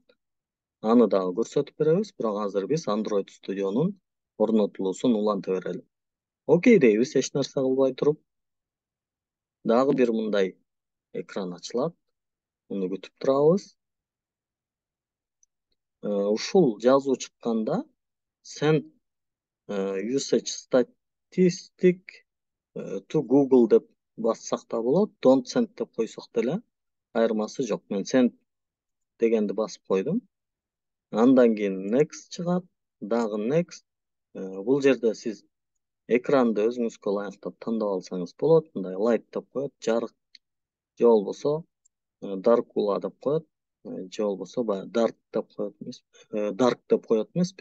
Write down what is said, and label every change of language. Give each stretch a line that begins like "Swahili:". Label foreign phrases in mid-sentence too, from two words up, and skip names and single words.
Kyrgyz: Аны дагы көрсөтүп беребиз, бирок азыр биз Android Studio'нун орнотулуусун уланта берели. Окей дейбиз, эч нерсе кылбай туруп. Дагы бир мындай экран ачылат. Муну күтүп турабыз. Ушул жазуу чыкканда
English: send usage statistic to Google
Kyrgyz: деп бассак да болот.
English: Don't send
Kyrgyz: деп койсок деле айырмасы жок. Мен send дегенди басып койдум. Андан кийин next чыгат, дагы next. Бул жерде сиз экранды өзүңүзгө ылайыктап тандап алсаңыз болот. Мындай light деп коет, жарык, же болбосо dark деп коет, же болбосо баягы dark деп коет эмес, dark деп коет эмеспи?